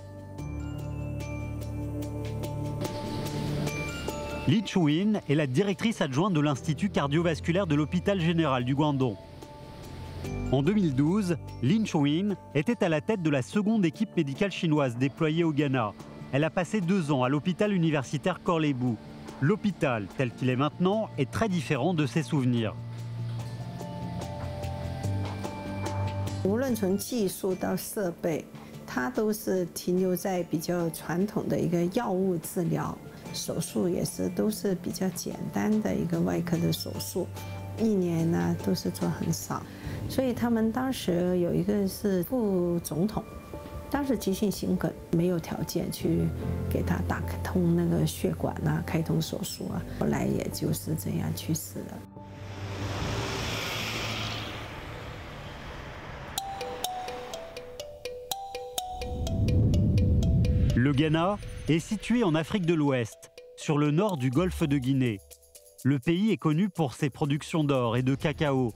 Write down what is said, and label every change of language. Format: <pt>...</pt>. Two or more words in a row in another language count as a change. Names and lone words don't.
<fr>Li Chuyin est la directrice adjointe de l'Institut cardiovasculaire de l'hôpital général du Guangdong. En 2012, Li Chuyin était à la tête de la seconde équipe médicale chinoise déployée au Ghana. Elle a passé 2 ans à l'hôpital universitaire Korle-Bu. L'hôpital, tel qu'il est maintenant, est très différent de ses souvenirs.</fr> <zh>无论从技术到设备，它都是停留在比较传统的一个药物治疗，手术也是都是比较简单的一个外科的手术，1年呢都是做很少。所以他们当时有一个是副总统，当时急性心梗没有条件去给他打通那个血管啊，开通手术啊，后来也就是这样去世了。</zh> <fr>Le Ghana est situé en Afrique de l'Ouest, sur le nord du golfe de Guinée. Le pays est connu pour ses productions d'or et de cacao.</fr>